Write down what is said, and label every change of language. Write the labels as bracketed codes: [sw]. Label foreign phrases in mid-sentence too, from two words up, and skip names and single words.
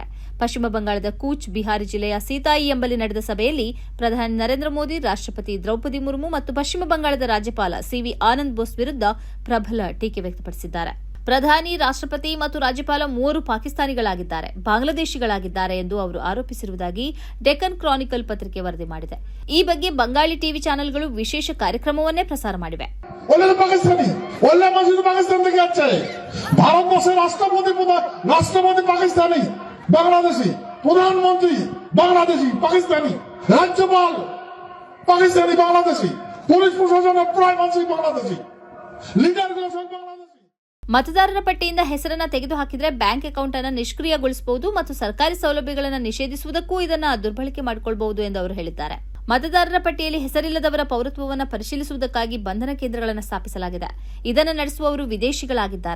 [kn] ಪಶ್ಚಿಮ ಬಂಗಾಳದ ಕೂಚ್ ಬಿಹಾರ್ ಜಿಲ್ಲೆಯ ಸೀತಾಯಿ ಎಂಬಲ್ಲಿ ನಡೆದ ಸಭೆಯಲ್ಲಿ ಪ್ರಧಾನಿ ನರೇಂದ್ರ ಮೋದಿ, ರಾಷ್ಟ್ರಪತಿ ದ್ರೌಪದಿ ಮುರ್ಮು ಮತ್ತು ಪಶ್ಚಿಮ ಬಂಗಾಳದ ರಾಜ್ಯಪಾಲ ಸಿವಿ ಆನಂದ್ ಬೋಸ್ ವಿರುದ್ಧ ಪ್ರಬಲ ಟೀಕೆ ವ್ಯಕ್ತಪಡಿಸಿದ್ದಾರೆ. ಪ್ರಧಾನಿ, ರಾಷ್ಟ್ರಪತಿ ಮತ್ತು ರಾಜ್ಯಪಾಲ ಮೂವರು ಪಾಕಿಸ್ತಾನಿಗಳಾಗಿದ್ದಾರೆ, ಬಾಂಗ್ಲಾದೇಶಿಗಳಾಗಿದ್ದಾರೆ ಎಂದು ಅವರು ಆರೋಪಿಸಿರುವುದಾಗಿ ಡೆಕ್ಕನ್ ಕ್ರಾನಿಕಲ್ ಪತ್ರಿಕೆ ವರದಿ ಮಾಡಿದೆ. ಈ ಬಗ್ಗೆ ಬಂಗಾಳಿ ಟಿವಿ ಚಾನೆಲ್ಗಳು ವಿಶೇಷ ಕಾರ್ಯಕ್ರಮವನ್ನೇ ಪ್ರಸಾರ ಮಾಡಿವೆ. [bn] ভারতবর্ষের রাষ্ট্রপতি পাকিস্তানি, বাংলাদেশি প্রধানমন্ত্রী বাংলাদেশি পাকিস্তানি, রাজ্যপাল পাকিস্তানি বাংলাদেশি, পুলিশ প্রশাসনের প্রায় মন্ত্রী বাংলাদেশি, লিডারগুলো সব বাংলাদেশি. [kn] ಮತದಾರರ ಪಟ್ಟಿಯಿಂದ ಹೆಸರನ್ನ ತೆಗೆದುಹಾಕಿದ್ರೆ ಬ್ಯಾಂಕ್ ಅಕೌಂಟ್ ಅನ್ನು ನಿಷ್ಕ್ರಿಯಗೊಳಿಸಬಹುದು ಮತ್ತು ಸರ್ಕಾರಿ ಸೌಲಭ್ಯಗಳನ್ನು ನಿಷೇಧಿಸುವುದಕ್ಕೂ ಇದನ್ನು ದುರ್ಬಳಕೆ ಮಾಡಿಕೊಳ್ಳಬಹುದು ಎಂದು ಅವರು ಹೇಳಿದ್ದಾರೆ. ಮತದಾರರ ಪಟ್ಟಿಯಲ್ಲಿ ಹೆಸರಿಲ್ಲದವರ ಪೌರತ್ವವನ್ನು ಪರಿಶೀಲಿಸುವುದಕ್ಕಾಗಿ ಬಂಧನ ಕೇಂದ್ರಗಳನ್ನು ಸ್ಥಾಪಿಸಲಾಗಿದೆ. ಇದನ್ನು ನಡೆಸುವವರು ವಿದೇಶಿಗಳಾಗಿದ್ದಾರೆ.